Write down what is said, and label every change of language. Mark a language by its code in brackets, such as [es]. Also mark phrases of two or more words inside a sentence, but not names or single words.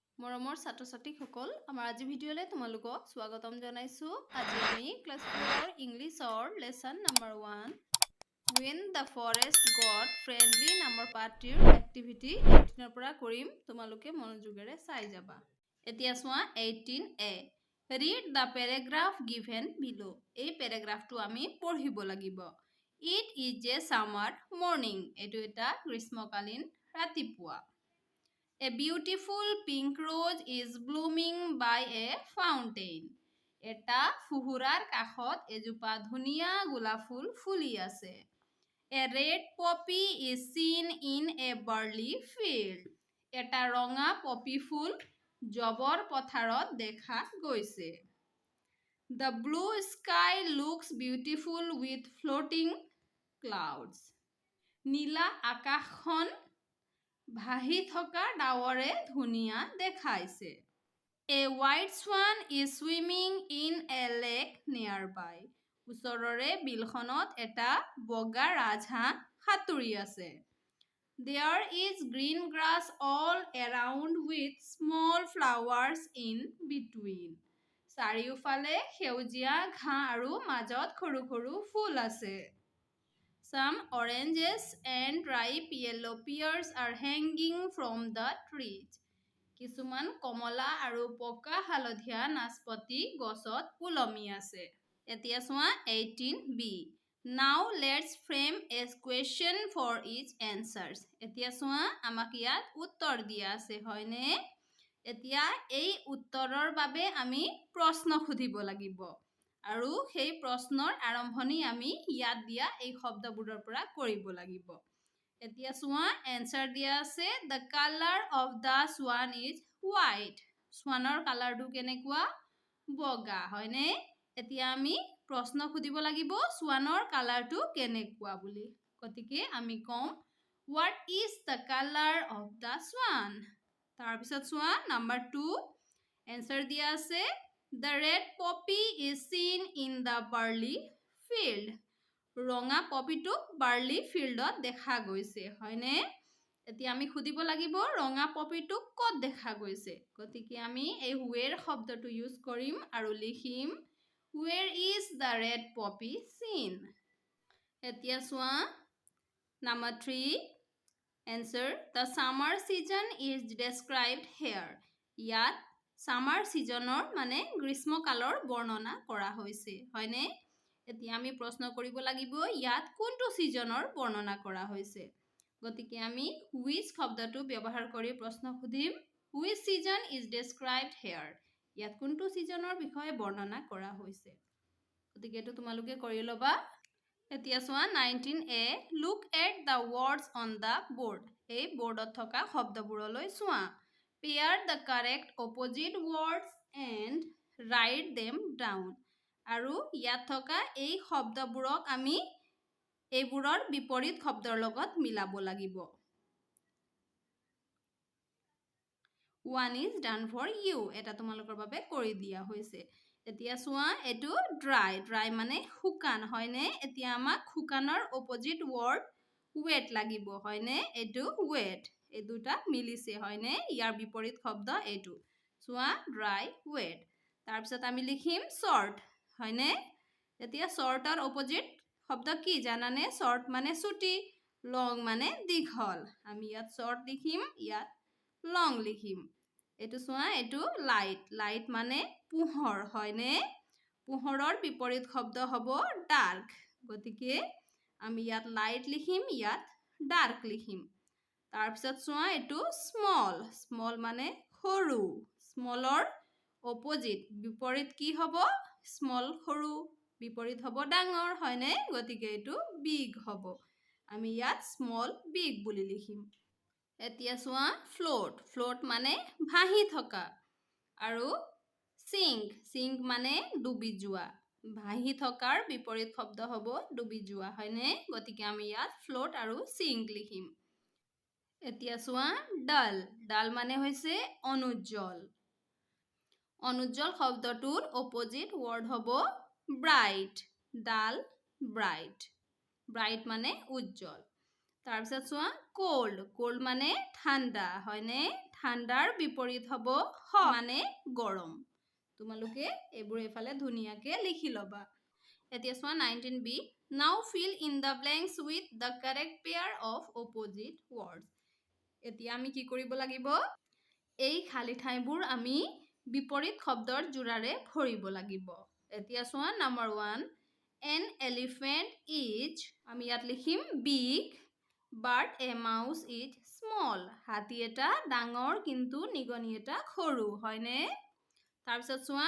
[as] মৰমৰ ছাত্ৰ-ছাত্ৰীসকল আমাৰ আজি ভিডিঅ'লে তোমালোকক স্বাগতম জনাইছো। আজি আমি ক্লাছ 4 ইংলিছৰ [en] lesson number [as] 1 [en] When the forest got friendly [as] নামৰ পাঠটিৰ এক্টিভিটি 18 ৰ পৰা কৰিম। তোমালোকে মনোযোগেৰে চাই যাবা। এতিয়া চোৱা 18a [en] Read the paragraph given below। [as] এই প্যাৰাগ্ৰাফটো আমি পঢ়িব লাগিব। [en] It is a summer morning। [as] এটো এটা গ্ৰীষ্মকালীন ৰাতিপুৱা। [en] A beautiful pink rose is blooming by a fountain। [as] এটা ফুহুৰাৰ কাষত এজোপা ধুনীয়া গোলাপ ফুল ফুলি আছে। [en] A red poppy is seen in a barley field। [as] এটা ৰঙা পপি ফুল জবৰ পথাৰত দেখা গৈছে। [en] The blue sky looks beautiful with floating clouds। [as] নীলা আকাশখন ভাহি থকা ডাৱৰে ধুনীয়া দেখাইছে। [en] A white swan is swimming in a lake nearby। [as] ওচৰৰে বিলখনত এটা বগা ৰাজহাঁহ সাঁতুৰি আছে। [en] There is green grass all around with small flowers in between। [as] চাৰিওফালে সেউজীয়া ঘাঁহ আৰু মাজত সৰু সৰু ফুল আছে। [en] Some oranges and ripe yellow pears are hanging from the trees। [as] কিছুমান কমলা আৰু পকা হালধীয়া নাচপতি গছত ওলমি আছে। এতিয়া চোৱা [en] 18b Now let's frame a question for each answers। [as] এতিয়া চোৱা আমাক ইয়াত উত্তৰ দিয়া আছে হয়নে? এতিয়া এই উত্তৰৰ বাবে আমি প্ৰশ্ন খুধিব লাগিব। আৰু সেই প্ৰশ্নৰ আৰম্ভণি আমি ইয়াত দিয়া এই শব্দবোৰৰ পৰা কৰিব লাগিব। এতিয়া চোৱা এনসাৰ দিয়া আছে [en] The color of the swan is white। [as] স্ৱানৰ কালাৰটো কেনেকুৱা? বগা হয়নে? এতিয়া আমি প্ৰশ্ন খুধিব লাগিব স্ৱানৰ কালাৰটো কেনেকুৱা বুলি। গতিকে আমি কম [en] What is the color of the swan? [as] তাৰ পিছত চোৱা নাম্বাৰ 2 এনসাৰ দিয়া আছে [en] The red poppy is seen in the barley field। [as] ৰঙা পপিটোক বাৰ্লি ফিল্ডত দেখা গৈছে হয়নে? এতিয়া আমি খুদিব লাগিব ৰঙা পপিটোক ক'ত দেখা গৈছে। গতিকে আমি এই where শব্দটো ইউজ কৰিম আৰু লিখিম [en] Where is the red poppy seen? [as] এতিয়া চোৱা [en] নাম্বাৰ 3 answer The summer season is described here। [as] ইয়াত সামাৰ সিজনৰ মানে গ্ৰীষ্মকালৰ বৰ্ণনা কৰা হৈছে হয়নে? এতিয়া আমি প্ৰশ্ন কৰিব লাগিব ইয়াত কোনটো সিজনৰ বৰ্ণনা কৰা হৈছে। গতিকে আমি which শব্দটো ব্যৱহাৰ কৰি প্ৰশ্ন খুদিম [en] Which season is described here? [as] ইয়াত কোনটো সিজনৰ বিষয়ে বৰ্ণনা কৰা হৈছে। গতিকে এটো তোমালোকে কৰি লবা। এতিয়া চোৱা [en] 19a Look at the words on the board। [as] এই বৰ্ডত থকা শব্দবোৰলৈ চোৱা। [en] Pair the correct opposite words and write them down। [as] আৰু ইয়াত থকা এই শব্দবোৰক আমি এইবোৰৰ বিপৰীত শব্দৰ লগত মিলাব লাগিব। [en] One is done for you। [as] এটা তোমালোকৰ বাবে কৰি দিয়া হৈছে। এতিয়া চোৱা এটো dry মানে শুকান হয়নে? এতিয়া আমাক শুকানৰ [en] opposite word wet [as] লাগিব হয়নে? এটো wet এই দুটা মিলিছে হয়নে? ইয়াৰ বিপৰীত শব্দ এটো। চোৱা [en] dry wet। [as] তাৰ পিছত আমি লিখিম short হয়নে? এতিয়া shortৰ opposite শব্দ কি জানানে? short মানে ছুটি, long মানে দীঘল। আমি ইয়াত short লিখিম, ইয়াত long লিখিম। এটো চোৱা এটো light মানে পোহৰ হয়নে? পোহৰৰ বিপৰীত শব্দ হ'ব dark। গতিকে আমি ইয়াত light লিখিম, ইয়াত dark লিখিম। তাৰ পিছত চোৱা এটো small মানে সৰু। smallৰ opposite বিপৰীত কি হ'ব? small সৰু বিপৰীত হ'ব ডাঙৰ হয়নে? গতিকে এটো big হ'ব। আমি ইয়াত [en] small big [as] বুলি লিখিম। এতিয়া চোৱা float মানে ভাহি থকা আৰু sink মানে ডুবি যোৱা। ভাহি থকাৰ বিপৰীত শব্দ হ'ব ডুবি যোৱা হয়নে? গতিকে আমি ইয়াত float আৰু sink লিখিম। এতিয়া চোৱা ডাল মানে হৈছে অনুজ্জ্বল। অনুজ্জ্বল শব্দটোৰ [en] opposite word [as] হ'ব bright। [en] dull bright [as] মানে উজ্জ্বল। তাৰ পিছত চোৱা cold মানে ঠাণ্ডা হয়নে? ঠাণ্ডাৰ বিপৰীত হ'ব hot মানে গৰম তোমালোকে এইবোৰ এফালে ধুনিয়াকে লিখি লবা এতিয়া চোৱা 19b [en] now fill in the blanks with the correct pair of opposite words [as] এতিয়া আমি কি কৰিব লাগিব এই খালি ঠাইবোৰ আমি বিপৰীত শব্দৰ জোৰাৰে ভৰিব লাগিব এতিয়া চোৱা নাম্বাৰ 1 [en] an elephant is [as] আমি ইয়াত লিখিম [en] big but a mouse is small [as] হাতী এটা ডাঙৰ কিন্তু নিগনি এটা সৰু হয়নে তাৰ পিছত চোৱা